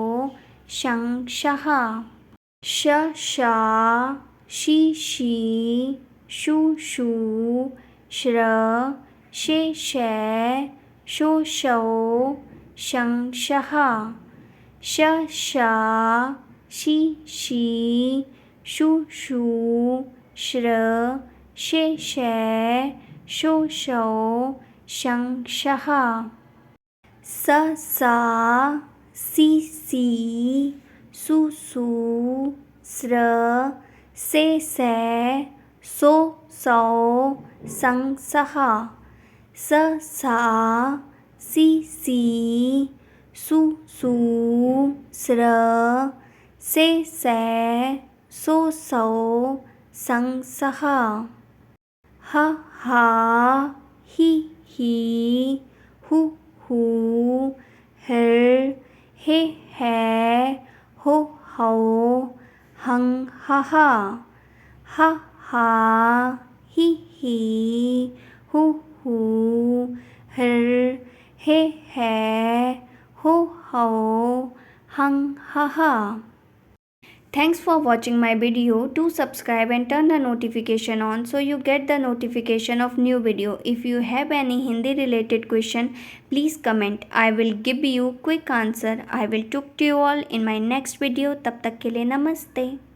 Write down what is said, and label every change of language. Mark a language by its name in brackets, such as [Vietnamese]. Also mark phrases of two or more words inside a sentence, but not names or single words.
[Hindi] शं शहा, श शा, शी शी, शू शू, श्र, शे शे, शो शो, शं शहा, श शा, शी शी, शू शू, श्र, शे शे, शो शो, शं शहा, स सा, सी सी, सू सू, स्र, से से, सो सो, सं सहा, स सा, सी सी, सू सू, स्र, से से, सो सो, सं सहा, ह हा, ही ही, हु हू, हर, हे है, हो हो, हंग हा, ह हा, ही ही, हु हू, हर, हे है, हो हो, हंग हा. [English] Thanks for watching my video. Do subscribe and turn the notification on so you get the notification of new video. If you have any Hindi related question, please comment. I will give you quick answer. I will talk to you all in my next video. [Hindi] तब तक के लिए नमस्ते.